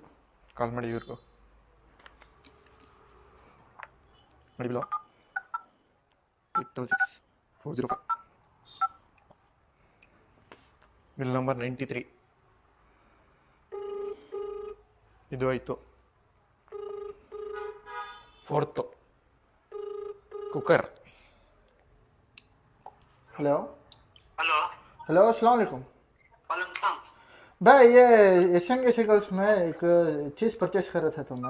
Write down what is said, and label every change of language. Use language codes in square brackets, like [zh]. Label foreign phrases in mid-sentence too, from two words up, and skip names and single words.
[kn] ಕಾಲ್ ಮಾಡಿ ಇವ್ರಿಗೂ. ಮಾಡಿ ಬಿಲ್ 826-405. ಬಿಲ್ ನಂಬರ್ 93. ಇದು ಆಯ್ತು. [en] 4th कुकर. [hi] हेलो हेलो, हेलो, [ar] السلام عليكم وعليكم السلام. [hi] भाई। ये एशियन के साइकिल्स में एक चीज़ परचेस कर रहे थे तुमने।